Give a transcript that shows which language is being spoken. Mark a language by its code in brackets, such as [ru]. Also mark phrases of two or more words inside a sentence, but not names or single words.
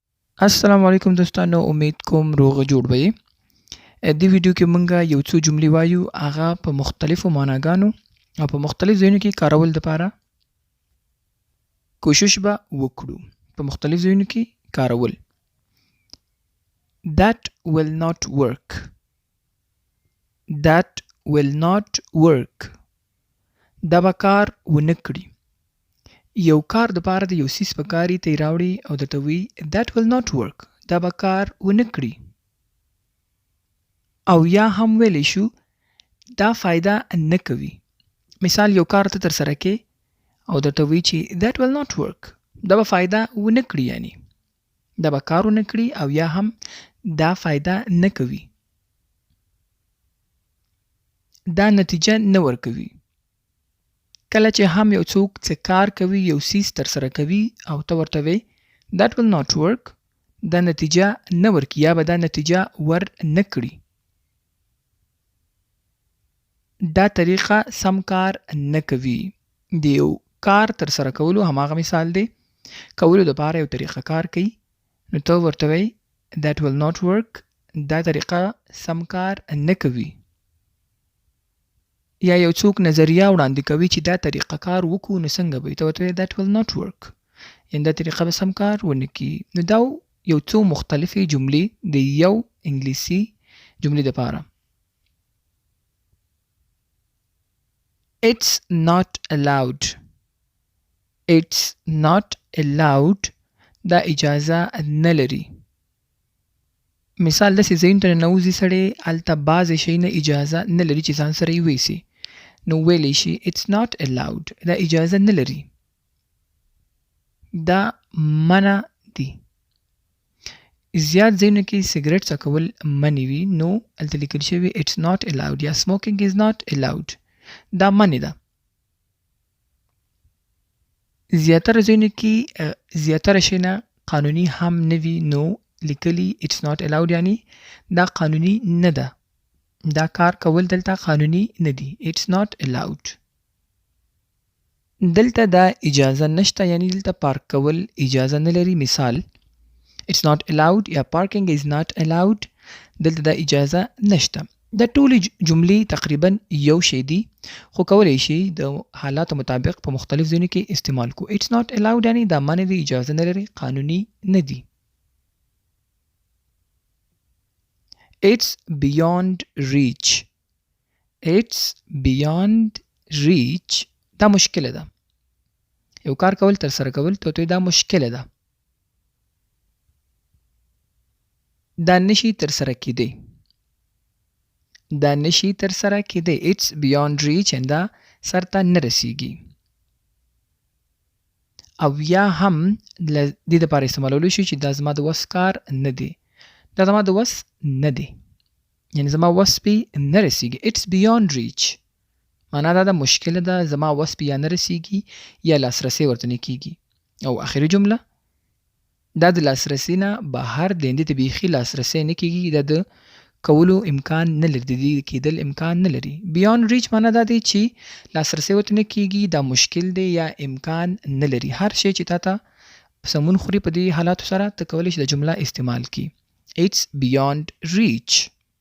[ps] السلام علیکم دوستانو، امید کوم روغ جوړ به یې. دې ویډیو کې مونږ یو څو جملې وایو، هغه په مختلفو معناګانو او په مختلف ځایونو کې کارول دپاره کوشش به وکړو. په مختلف ځایونو کې کارول. [en] That will not work. That will not work. [ps] دا به کار ونه کړي. یو کار دپاره د یو څیز په کار یې ته یې راوړي او درته وایي [en] That will not work. [ps] دا به کار ونه کړي. او یا هم ویلی شو دا فایده نه کوي. مثال یو کار ته ترسره کې او درته وایي چې [en] That will not work. [ps] دا به فایده ونه کړي، یعنی دا به کار ونه کړي او یا هم دا فایده نه کوي. دا نتیجه نه ورکوي. کله چې هم یو څوک څه کار کوي، یو څیز ترسره کوي او ته ورته وایې [en] That will not work. [ps] دا نتیجه نه ورکوي یا به دا نتیجه ور نه کړي. دا طریقه سم کار نه کوي. د یو کار ترسره کولو هماغه مثال دی. کولو دپاره یو طریقه کار کوي نو ته ورته وایې [en] That will not work. [ps] دا طریقه سم کار نه کوي. یا یو څوک نظریه وړاندې کوي چې دا طریقه کار وکړو نو څنګه به وي، ته ورته وایې [en] That will not work. [ps] یعنې دا طریقه به سم کار ونه کړي. نو دا یو څو مختلفې جملې د یو انګلیسي جملې دپاره. [en] It's not allowed. It's not allowed. [ps] دا اجازه نه لري. مثال داسې ځایونو ته ننوځي سړی، هلته بعضې شیونه اجازه نه لري چې ځان سره یې ویسي، نو ویلی شي [en] It's not allowed. [ps] دا اجازه نه لري. دا منع دي. زیات ځایونو کې سګرټ څکول منع وي، نو هلته لیکل شوي [en] It's not allowed [ps] یا [en] smoking is not allowed. [ps] دا منع ده. زیاتره ځایونو کې زیاتره شیونه قانوني هم نه وي، نو لیکلي [en] It's not allowed [ps] یعنی دا قانوني نه ده. دا کار کول دلته قانوني نه دي. [en] It's not allowed. [ps] دلته دا اجازه نشته، یعنی دلته پارک کول اجازه نه لري. مثال [en] It's not allowed [ps] یا [en] parking is not allowed. [ps] دلته دا اجازه نشته. دا ټولې جملې تقریبا یو شی دي، خو کولی شي د حالاتو مطابق په مختلف ځایونو کې استعمال کو. [en] It's not allowed [ps] یعنی دا منع دي، اجازه نه لري، قانوني نه دي. [en] It's beyond reach. It's beyond reach. [ps] دا مشکله ده. یو کار کول ترسره کول ته دا مشکله ده. دا نشي ترسره کېدی. دا نشي ترسره کېدی. [en] It's beyond reach and [ps] دا سر ته نه رسیږي. او یا هم دې دپاره استعمالولی شي چې دا زما د وس کار نه دی. دا زما د وس نه دی، یعنې زما وس پې نه رسیږي. [en] It's beyond reach [ps] معنا دا ده مشکله ده، زما وس پې یا نه رسیږي یا لاسرسی ورته نه کېږي. او آخري جمله دا د لاسرسي نه بهر دی، دې ته بیخي لاسرسی نه کېږي، دا د کولو امکان نه لري، د دې کېدل امکان نه لري. [en] Beyond reach [ps] معنا دا دی چې لاسرسی ورته نه کېږي، دا مشکل دی یا امکان نه لري. هر شی چې تا ته سمون خوري په دې حالاتو سره ته کولی شي د جمله استعمال کړي. [en] It's beyond reach.